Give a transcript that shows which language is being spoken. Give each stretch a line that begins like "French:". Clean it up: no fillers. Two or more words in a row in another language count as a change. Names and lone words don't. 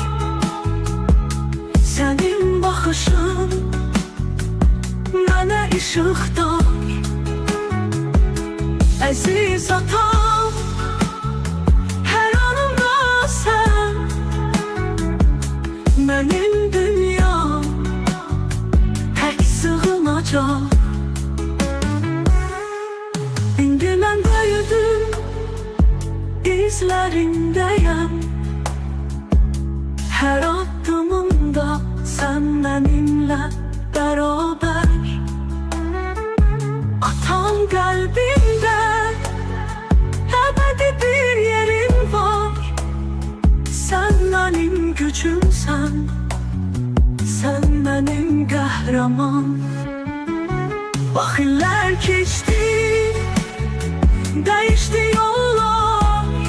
Turkish: Senin bakışın bana ışıktar. Aziz atam, her anımda sen benim dünyam tek sığınacaq.
Azerbaijani: İndi mən böyüdüm, izlərindəyəm. Hər addımımda sən mənimlə bərabər. Atam qəlbimdə ebedi bir yerin var.
Turkish: Sen benim gücümsen, sen benim qəhrəman. Vakitler geçti, değişti yollar.